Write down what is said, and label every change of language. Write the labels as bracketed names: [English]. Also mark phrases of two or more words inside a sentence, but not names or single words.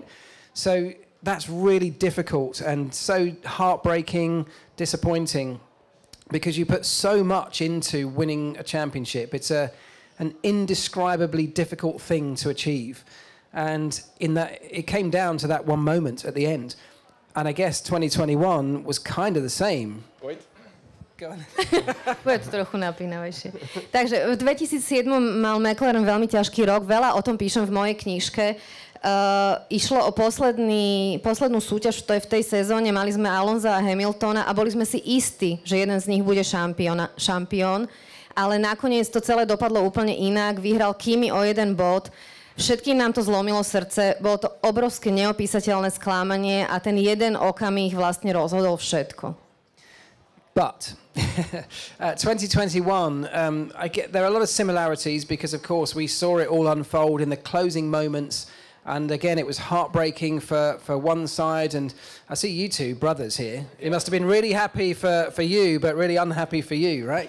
[English] So that's really difficult and so heartbreaking, disappointing, because you put so much into winning a championship. It's an indescribably difficult thing to achieve. And in that, it came down to that one moment at the end. And I guess 2021 was kind of the same. Wait. [Slovak] Bude to trochu napínavejšie. Takže v 2007 mal McLaren veľmi ťažký rok. Veľa o tom píšem v mojej knižke. Išlo o poslednú súťaž v tej sezóne. Mali sme Alonsa a Hamiltona a boli sme si istí, že jeden z nich bude šampión. Ale nakoniec to celé dopadlo úplne inak. Vyhral Kimi o 1 bod. Všetkým nám to zlomilo srdce. Bolo to obrovské neopísateľné sklamanie a ten jeden okamih vlastne rozhodol všetko. [English] But 2021, there are a lot of similarities because, of course, we saw it all unfold in the closing moments. And again, it was heartbreaking for one side. And I see you two brothers here. It must have been really happy for you, but really unhappy for you, right?